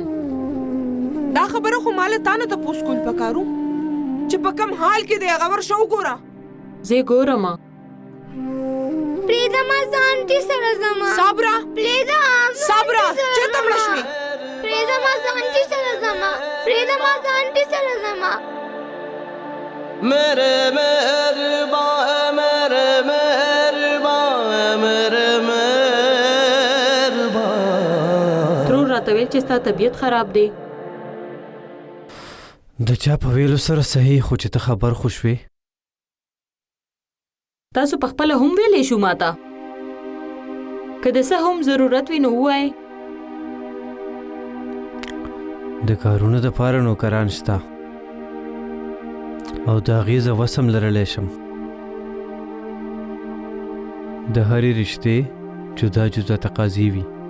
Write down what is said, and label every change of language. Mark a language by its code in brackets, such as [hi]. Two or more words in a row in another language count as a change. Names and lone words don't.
[ps] دا خبره خو ما له تا نه تپوس کول پکارو چې په کوم حال کې دی هغه ورشه وګوره زه یې ګورم پرېږده ما زه انټي سره ځم صبره پرېږده صبره چېرته مړه شوې پرېږده ما زه انټي سره ځم پرېږده ما زه انټي سره ځم [hi] मेरे मेहरबान मेरे मेहरबान मेरे मेहरबान [ps] ترور راته ویل چې ستا طبیعت خراب دی د چا په ویلو سره صحیح خو چې ته خبر خو شوې تاسو په خپله هم ویلی شو ماته که د څه هم ضرورت وي نو ووایئ د کارونو دپاره نوکران شته او د هغې زه وس هم لرلی شم د هرې رشتې جدا جدا تقاضې وي